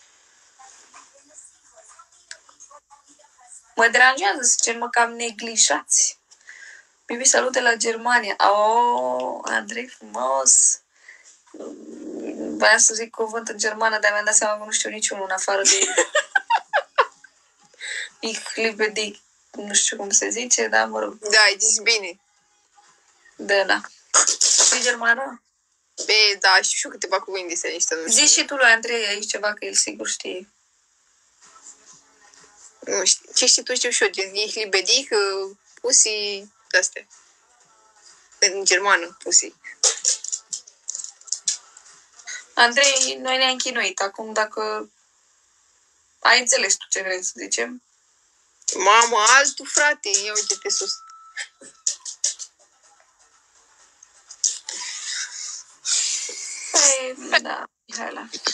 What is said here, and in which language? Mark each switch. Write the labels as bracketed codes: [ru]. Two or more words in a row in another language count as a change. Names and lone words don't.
[ro] Mă deranjează să cer mă cam neglijați. Bibi, salut de la Germania. Oh, Andrei, frumos. Voiam să zic cuvânt în germană, dar mi-am dat seama că nu știu niciunul în afară de [de] Ich liebe dich. [ro] Nu știu cum se zice, dar mă rog. Da, ai zis bine. Da. E germană? Pe, da, și câteva cuvinte să niște, nu știu. Zici și tu lui Andrei aici ceva, că el sigur știe. Nu știu. Ce știi tu, știu și eu, gen, [de] ich liebe dich, pussy, [ro] de-astea. În germană, pussy. Andrei, noi ne-am chinuit. Acum, dacă ai înțeles tu ce vrei să zicem. Mamă, altul, frate, ia uite-te sus. Păi, da, Mihaela.